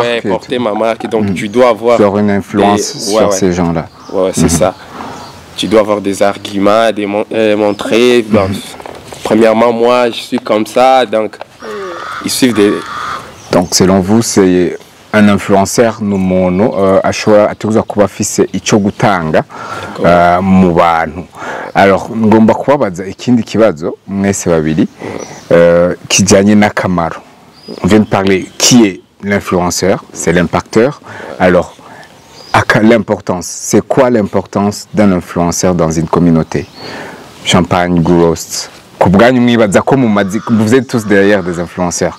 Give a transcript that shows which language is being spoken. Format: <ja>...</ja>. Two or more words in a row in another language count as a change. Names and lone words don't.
<fr>Ouais, porter ma marque. Donc tu dois avoir une influence sur ces gens-là. Ouais, c'est ça. Tu dois avoir des arguments, montrer. Premièrement, moi, je suis comme ça, donc ils suivent des. Donc selon vous, c'est un influenceur</fr> <rn>n'umuntu ashobora atuza kuba afise ico gutanga mu bantu. Alors ngomba kubabaza ikindi kibazo mwese babiri kijanye n'akamaro.</rn> <fr>On vient de parler qui est l'influenceur, c'est l'impacteur. Alors l'importance. C'est quoi l'importance d'un influenceur dans une communauté? Champagne, Gouros. Vous êtes tous derrière des influenceurs.</fr>